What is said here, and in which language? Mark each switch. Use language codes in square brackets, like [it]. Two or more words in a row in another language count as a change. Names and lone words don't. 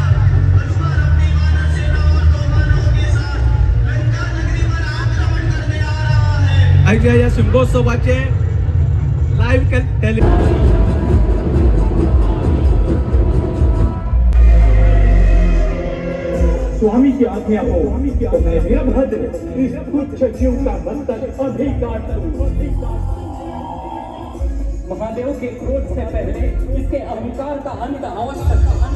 [hi] हनुमान अपनी वानर सेना और 2 मानवों के साथ लंका नगरी पर आक्रमण करने आ रहा है. [kok] आयच्या ह्या शिमगोत्सवाचे लाईव्ह [hi] स्वामी की आज्ञा हो तो मैं वीरभद्र इस तुच्छ जीव का बंधन अभी काट दूं. महादेव के क्रोध से पहले इसके अहंकार का अंत आवश्यक.